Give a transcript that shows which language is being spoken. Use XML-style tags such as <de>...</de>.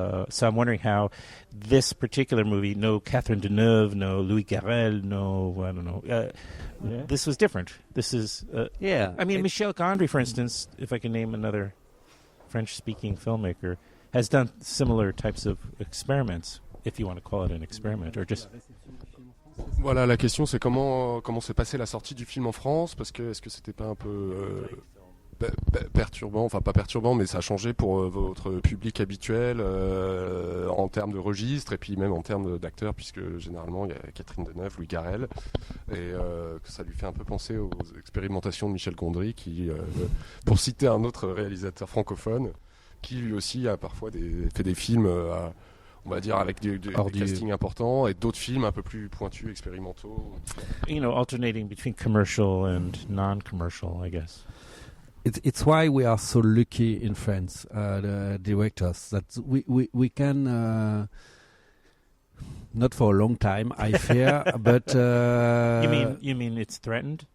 <en>So I'm wondering how this particular movie, no Catherine Deneuve, no Louis Garrel, no, I don't know. This was different. This is, I mean, Michel Gondry, for instance, if I can name another French-speaking filmmaker, has done similar types of experiments, if you want to call it an experiment, or just...</en> <fr>Voilà, la question c'est comment s'est passée la sortie du film en France, parce que est-ce que c'était pas un peu perturbant, enfin pas perturbant, mais ça a changé pour votre public habituel en termes de registre et puis même en termes d'acteurs, puisque généralement il y a Catherine Deneuve, Louis Garrel, et que ça lui fait un peu penser aux expérimentations de Michel Gondry, qui, pour citer un autre réalisateur francophone, qui lui aussi a parfois fait des films on va dire avec des castings importants et d'autres films un peu plus pointus, expérimentaux.</fr> <en>You know, alternating between commercial and non-commercial, I guess. It's why we are so lucky in France, the directors, that we can not for a long time, I fear, but you mean it's threatened?</en>